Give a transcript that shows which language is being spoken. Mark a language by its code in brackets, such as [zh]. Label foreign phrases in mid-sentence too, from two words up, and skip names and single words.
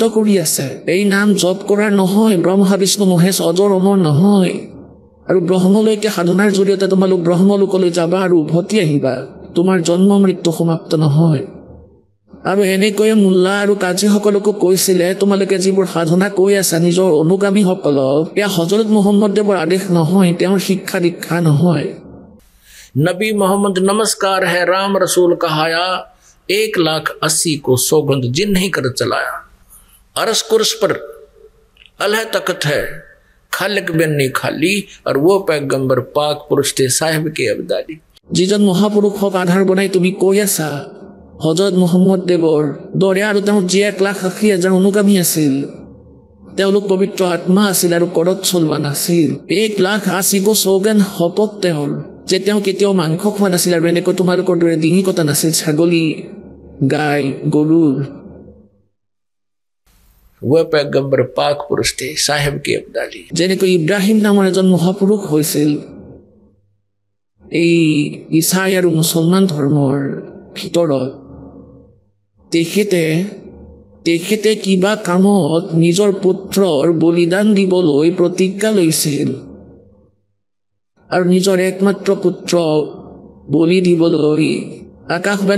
[as] কৰি আছে এই নাম জপ কৰাৰ নহয় ব্ৰহ্মা বিষ্ণু মহেশ অজৰ অমৰ নহয় আৰু ব্ৰহ্মলৈকে সাধনাৰ জৰিয়তে তোমালোক ব্ৰহ্মলোকলৈ যাবা আৰু উভতি আহিবা তোমাৰ জন্ম মৃত্যু সমাপ্ত নহয় আৰু এনেকৈয়ে মোল্লা আৰু কাজীসকলকো কৈছিলে তোমালোকে যিবোৰ সাধনা কৈ আছা নিজৰ অনুগামীসকলক এয়া হজৰত মোহাম্মদ দেৱৰ আদেশ নহয় তেওঁৰ শিক্ষা দীক্ষা নহয় [hi] नबी मोहम्मद नमस्कार है राम रसूल कहाया 1,80,000 को सौगंध जिन नहीं कर चलाया अरस कुर्स पर अल्लाह तख्त है खालिक बिन नहीं खाली और वो पैगंबर पाक पुरुष थे साहिब के अब्दाली [as] যিজন মহাপুৰুষক আধাৰ বনাই তুমি কৈ আছা হজৰত মোহাম্মদ দেৱৰ দৰে আৰু তেওঁৰ যি 1,80,000 অনুগামী আছিল তেওঁলোক পবিত্ৰ আত্মা আছিল আৰু কৰত চলোৱা নাছিল 1,80,000 [hi] को सौगंध [as] শপত তেওঁৰ যে তেওঁ কেতিয়াও মাংস খোৱা নাছিল আৰু এনেকৈ তোমালোকৰ দৰে ডিঙি কটা নাছিল ছাগলী গাই গৰুৰ [hi] वो पैगंबर पाक पुरुष थे साहिब के अब्दाली [as] যেনেকৈ ইব্ৰাহিম নামৰ এজন মহাপুৰুষ হৈছিল এই ইছাই আৰু মুছলমান ধৰ্মৰ ভিতৰত তেখেতে কিবা কামত নিজৰ পুত্ৰৰ বলিদান দিবলৈ প্ৰতিজ্ঞা লৈছিল আৰু নিজৰ একমাত্ৰ পুত্ৰ বলি দিবলৈ আকাশবাণী